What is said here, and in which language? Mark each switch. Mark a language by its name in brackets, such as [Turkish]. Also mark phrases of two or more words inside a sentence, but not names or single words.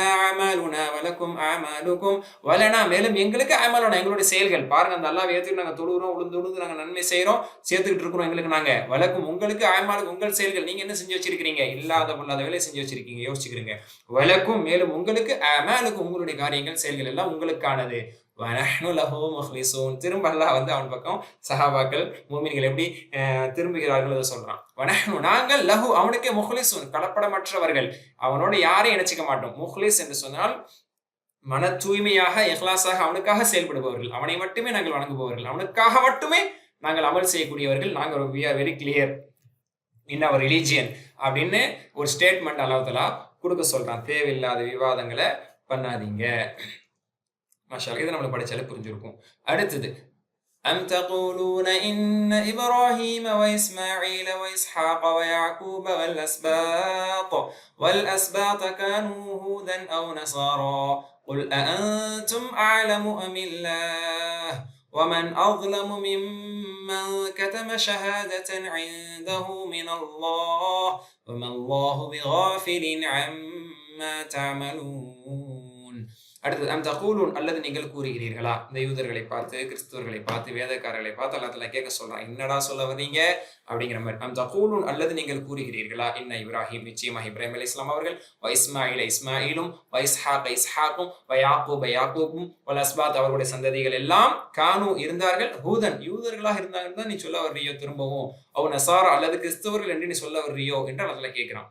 [Arabic] أعمالنا ولكم أعمالكم ولنا [Tamil] மேலும் எங்களுக்கு அமலுனா எங்களுடைய செயல்கள் பாருங்க, அந்த அல்லாஹ்வை ஏத்துட்டு நாங்க தொழுகிறோம், உளுந்து நாங்க நன்மை செய்யறோம், சேர்த்துக்கிட்டு இருக்கிறோம், எங்களுக்கு நாங்க வலக்கும் உங்களுக்கு அமலுக்கும் உங்கள் செயல்கள், நீங்க என்ன செஞ்சு வச்சிருக்கீங்க, இல்லாத பொல்லாத வேலையை செஞ்சு வச்சிருக்கீங்க, யோசிச்சுக்கிறீங்க, வலக்கும் மேலும் உங்களுக்கு அமலுக்கும் உங்களுடைய காரியங்கள் செயல்கள் எல்லாம் உங்களுக்கானது, திரும்ப அல்லாஹ் அவன் பக்கம் சஹாபாக்கள் மூமின்கள் எப்படி திரும்புகிறார்கள் அதை சொல்றான். வனஹ்னு நாங்கள் லஹு அவனுக்கே முஹ்லிஸூன் கலப்படமற்றவர்கள், அவனோட யாரையும் இணைச்சிக்க மாட்டோம். முஹ்லிஸ் என்று சொன்னால் மன தூய்மையாக இஹ்லாஸாக அவனுக்காக செயல்படுபவர்கள், அவனை மட்டுமே நாங்கள் வணங்குபவர்கள், அவனுக்காக மட்டுமே நாங்கள் அமல் செய்யக்கூடியவர்கள், நாங்கள் [English] we are very clear in our religion [Tamil] அப்படின்னு ஒரு ஸ்டேட்மெண்ட் அல்லாஹ் தஆலா கொடுக்க சொல்றான். தேவையில்லாத விவாதங்களை பண்ணாதீங்க. மாஷாஅல்லாஹ் இதை நம்மளுக்கு படிச்சாலே புரிஞ்சிருக்கும். [Arabic] அடுத்தது أم تقولون إن إبراهيم وإسماعيل وإسحاق ويعقوب والأسباط كانوا هودا أو نصارى قل أأنتم أعلم أم الله ومن أظلم ممن كتم شهادة عنده من الله وما الله بغافل عما تعملون. [Tamil] அடுத்தது [Arabic] أم تقولون [Tamil] அல்லது நீங்கள் கூறுகிறீர்களா, இந்த யூதர்களை பார்த்து கிறிஸ்தவர்களை பார்த்து வேதக்காரர்களை பார்த்து அல்லாஹ் தஆலா கேட்க சொல்றான், என்னடா சொல்ல வர்றீங்க அப்படிங்கிற மாதிரி. [Arabic] أم تقولون [Tamil] அல்லது நீங்கள் கூறுகிறீர்களா, [Arabic] إن إبراهيم [Tamil] நிச்சயமாக இப்ராஹிம் அலைஹிஸ்ஸலாம் அவர்கள், [Arabic] وإسماعيل [Tamil] இஸ்மாயிலும், [Arabic] وإسحاق [Tamil] இஸ்ஹாக்கும், [Arabic] ويعقوب [Tamil] யாக்கூபும், [Arabic] والأسباط [Tamil] அவர்களுடைய சந்ததிகள் எல்லாம், கானு இருந்தார்கள், ஹூதன் யூதர்களாக இருந்தாங்கன்னு தான் நீ சொல்ல வர்றியோ திரும்பவும், [Arabic] أو نصارى [Tamil] அல்லது கிறிஸ்தவர்கள் என்று நீ சொல்ல வர்றியோ என்று அல்லாஹ் கேட்கிறான்.